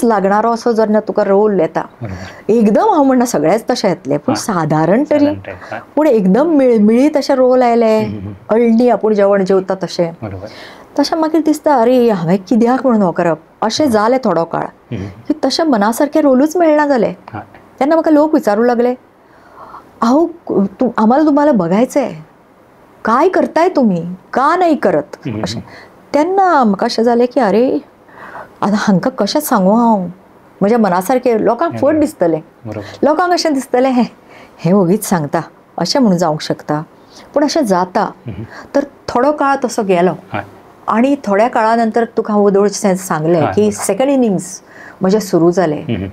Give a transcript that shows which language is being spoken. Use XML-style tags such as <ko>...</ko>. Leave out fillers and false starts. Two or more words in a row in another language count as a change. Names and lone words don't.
<kok>लागणारो असो जेन्ना तुका रोल येता एकदम हांव म्हणना सगळेच तशें येतले पूण सादारण तरी पूण एकदम मिळमिळीत अशे रोल आयले अळणी आपूण जेवण जेवता तशें मागीर दिसता अरे हांवें कित्याक म्हणून हो करप अशें जालें थोडो काळ की तशें मना सारके रोलूच मेळना जाले तेन्ना म्हाका लोक विचारूं लागले</kok> <mr>आम्हाला तुम्हाला बघायचंय काय करताय तुम्ही, का नाही करत</mr> <kok>अशें. तेन्ना म्हाका अशें जालें की अरे आतां हांकां कशें सांगू हांव, म्हज्या मना सारकें लोकांक फट दिसतलें, लोकांक अशें दिसतलें हें ओगीच सांगता अशें म्हणून जावंक शकता. पूण अशें जाता. तर थोडो काळ तसो गेलो आनी थोड्या काळा नंतर तुका हांव वदोळशें सांगलें की</kok> <en>second innings</en> <kok>म्हजें सुरू जालें.</kok>